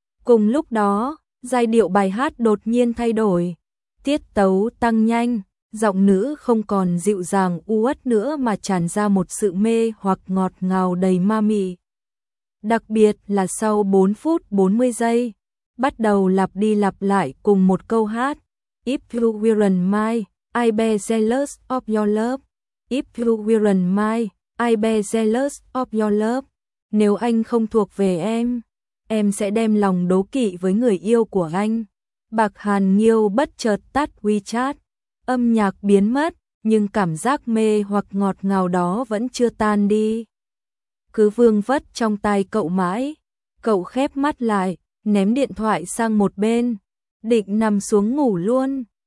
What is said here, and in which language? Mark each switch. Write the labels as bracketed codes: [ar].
[vi] Cùng lúc đó, giai điệu bài hát đột nhiên thay đổi. Tiết tấu tăng nhanh, giọng nữ không còn dịu dàng uất nữa mà tràn ra một sự mê hoặc ngọt ngào đầy ma mị. Đặc biệt là sau 4 phút 40 giây, bắt đầu lặp đi lặp lại cùng một câu hát. [en] If you weren't mine, I'd be jealous of your love. If you weren't mine, I'd be jealous of your love. [vi] Nếu anh không thuộc về em sẽ đem lòng đố kỵ với người yêu của anh. Bạc Hàn Nhiêu bất chợt tắt WeChat. Âm nhạc biến mất, nhưng cảm giác mê hoặc ngọt ngào đó vẫn chưa tan đi. Cứ vương vất trong tai cậu mãi. Cậu khép mắt lại, ném điện thoại sang một bên, định nằm xuống ngủ luôn.